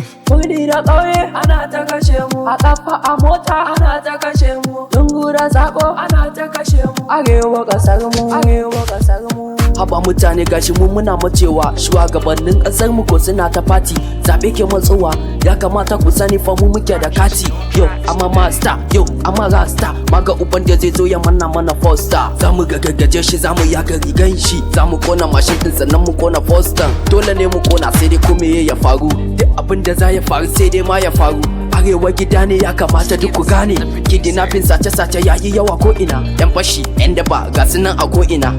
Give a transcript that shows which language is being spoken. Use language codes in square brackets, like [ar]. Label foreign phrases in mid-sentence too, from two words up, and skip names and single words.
[ha] Birni da ƙauye ana ta kashe mu. A ƙafa, a mota ana ta kashe mu. Lungu da saƙo ana ta kashe mu. Arewa ƙasar mu, Arewa ƙasar mu. Haba mutane, gashi mu muna macewa, shugabannin ƙasar mu ko suna ta fati. Zaɓe ke matsowa, ya kamata ku sani fa mu muke da kati. [en] Yo, I'm a master, yo, I'm a rasta. [ha] Maga uban da zai zo ya manna mana fosta. Za mu gagagaje shi, za mu yaga rigan shi. Za mu kona mashin din, sannan mu kona fostan. Dole ne mu kona, sai dai ko meye ya faru. Duk abin da za ya faru, sai dai ma ya faru. Arewa gida ne, ya kamata duk ku gane. Kidnapping, sace-sace ya yi yawa ko ina. Yan fashi, yan daba, ga su nan a ko ina.